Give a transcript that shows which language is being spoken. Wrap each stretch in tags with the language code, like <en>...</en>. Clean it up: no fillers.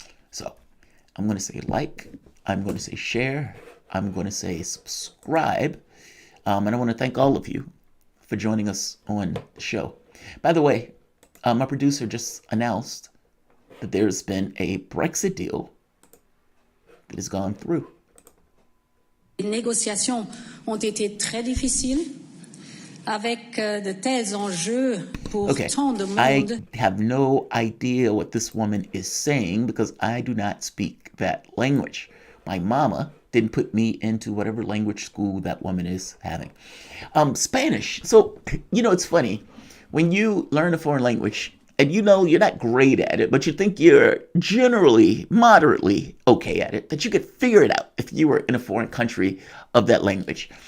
<en>So I'm going to say like, I'm going to say share, I'm going to say subscribe, and I want to thank all of you for joining us on the show. By the way, my producer just announced that there's been a Brexit deal that has gone through.</en> <fr>Les négociations ont été très difficiles avec de tels enjeux pour tant de monde.</fr> <en>I have no idea what this woman is saying because I do not speak that language. My mama didn't put me into whatever language school that woman is having. Spanish. So, it's funny. When you learn a foreign language, and you're not great at it, but you think you're generally, moderately okay at it, that you could figure it out if you were in a foreign country of that language.</en>